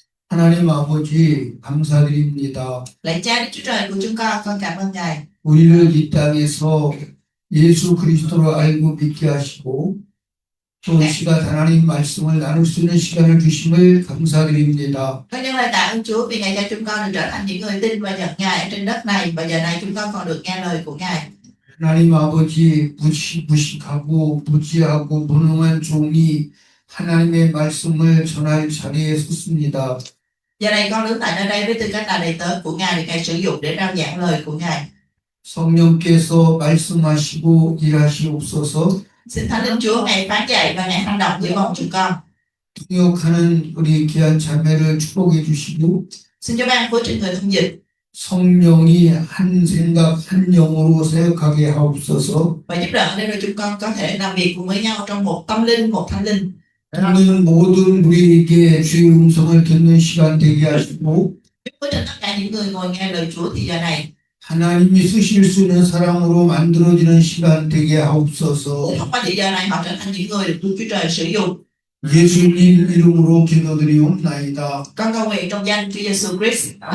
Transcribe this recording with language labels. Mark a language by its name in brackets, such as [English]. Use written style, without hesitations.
[Korean] 하나님 아버지 감사드립니다. [Vietnamese] Lạy Cha Đức Chúa Trời của chúng con cảm ơn Ngài. [Korean] 우리를 이 땅에서 예수 그리스도로 알고 믿게 하시고 또 이 시간 하나님 말씀을 나눌 수 있는 시간을 주심을 감사드립니다. [Vietnamese] Con nhân lời tạ ơn Chúa vì Ngài cho chúng con được trở thành những người tin và nhận Ngài ở trên đất này, và giờ này chúng con còn được nghe lời của Ngài. [Korean] 하나님 아버지 무식하고 무지하고 무능한 종이 하나님의 말씀을 전할 자리에 섰습니다. [Vietnamese] Giờ này con đứng tại nơi đây với tư cách là đầy tớ của Ngài, để Ngài sử dụng để rao giảng lời của Ngài. [Korean] 성령께서 말씀하시고 일하시옵소서. [Vietnamese] Xin Thánh Linh Chúa Ngài phán dạy và Ngài hành động giữa bọn chúng con. [Korean] 통역하는 우리 귀한 자매를 축복해 주시고 [Vietnamese] Xin cho ban phước trên người thông dịch. [Korean] 성령이 한 생각 한 영으로 사역하게 하옵소서. [Vietnamese] Và giúp đỡ để rồi chúng con có thể làm việc cùng với nhau trong một tâm linh, một thánh linh. [Korean] 듣는 모든 우리에게 주의 음성을 듣는 시간 되게 하시고 [Vietnamese] Với trên tất cả những người ngồi nghe lời Chúa thì giờ này [Korean] 하나님이 쓰실 수 있는 사람으로 만들어지는 시간 되게 하옵소서. [Vietnamese] thông qua thì giờ này họ trở thành những người được Chúa Trời sử dụng. [Korean] 예수님 이름으로 기도드리옵나이다. [Vietnamese] Con cầu nguyện trong danh Chúa Giêsu Christ.